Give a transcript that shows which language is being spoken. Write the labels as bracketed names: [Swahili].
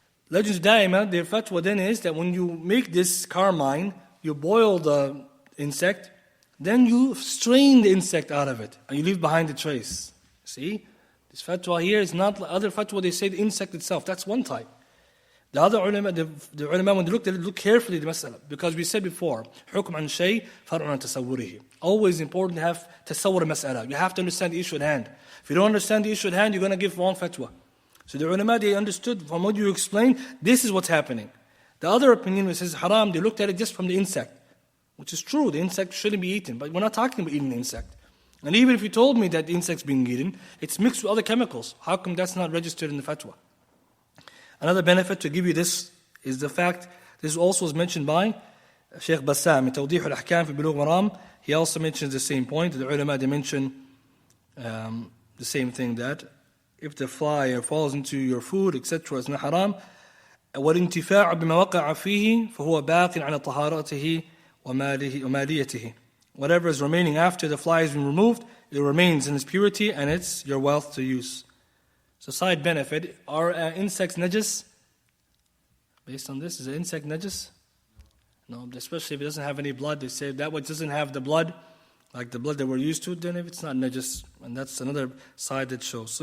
[English] Legends Daima, their fatwa then is that when you make this carmine, you boil the insect, then you strain the insect out of it, and you leave behind the trace. See? This fatwa here is not the other fatwa, they say the insect itself. That's one type. The other ulama, the ulama, when they looked at it, look carefully at the mas'ala. [Arabic] Because we said before, حكم عن شيء فرع عن تصوره. [English] Always important to have tasawwur mas'ala. You have to understand the issue at hand. If you don't understand the issue at hand, you're going to give wrong fatwa. So the ulama, they understood from what you explained, this is what's happening. The other opinion, which says haram, they looked at it just from the insect. Which is true, the insect shouldn't be eaten. But we're not talking about eating the insect. And even if you told me that the insect's being eaten, it's mixed with other chemicals. How come that's not registered in the fatwa? Another benefit to give you this is the fact, this also was mentioned by Shaykh Bassam in Tawdih al-Ahkam fi Bulugh Maram. He also mentions the same point. The ulama, they mention the same thing that if the fly falls into your food, etc., is not haram. [Arabic] والانتفاع بما وقع فيه فهو باق على طهارته وماليته. [English] Whatever is remaining after the fly has been removed, it remains in its purity and it's your wealth to use. So side benefit, are insects najis? Based on this, is an insect najis? No, especially if it doesn't have any blood. They say that which doesn't have the blood, like the blood that we're used to, then if it's not najis, and that's another side that shows.